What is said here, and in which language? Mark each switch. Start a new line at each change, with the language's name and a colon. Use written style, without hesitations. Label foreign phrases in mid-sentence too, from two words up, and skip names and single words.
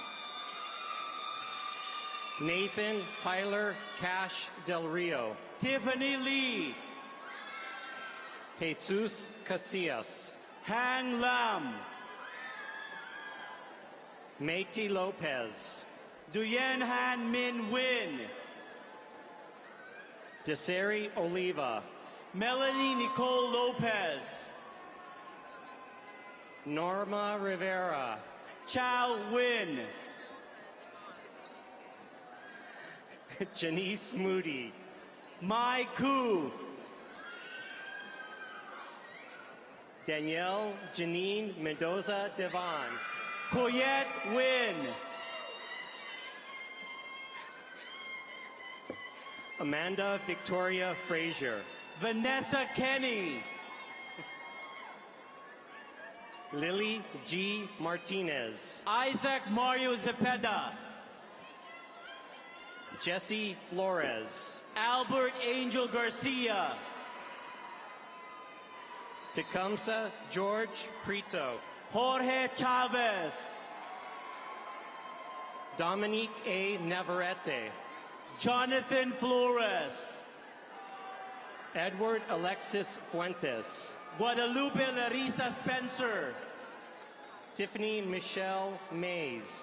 English: Nathan Tyler Cash Del Rio. Tiffany Lee. Jesus Casillas. Hang Lam. Meiti Lopez. Duyen Han Min Win. Desiree Oliva. Melanie Nicole Lopez. Norma Rivera. Chow Win. Janice Moody. Mai Ku. Danielle Janine Mendoza Devon. Coyette Win. Amanda Victoria Frazier. Vanessa Kenny. Lily G. Martinez. Isaac Mario Zepeda. Jesse Flores. Albert Angel Garcia. Tecumseh George Prito. Jorge Chavez. Dominique A. Navarrete. Jonathan Flores. Edward Alexis Fuentes. Guadalupe Larissa Spencer. Tiffany Michelle Mays.